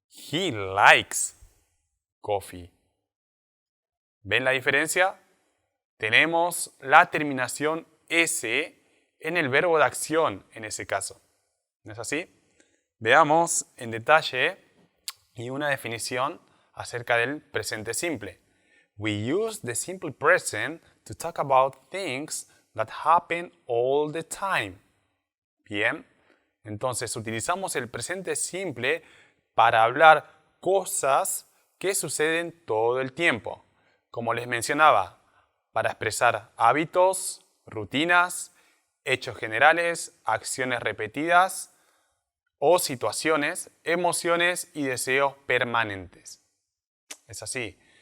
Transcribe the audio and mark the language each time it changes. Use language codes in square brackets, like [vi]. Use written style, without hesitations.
[en] He likes coffee. [es] ¿Ven la diferencia? Tenemos la terminación S en el verbo de acción en ese caso. ¿No es así? Veamos en detalle y una definición acerca del presente simple. [en] We use the simple present to talk about things that happen all the time. [es] Bien, entonces utilizamos el presente simple para hablar cosas que suceden todo el tiempo. Como les mencionaba, para expresar hábitos, rutinas, hechos generales, acciones repetidas o situaciones, emociones y deseos permanentes. Es así.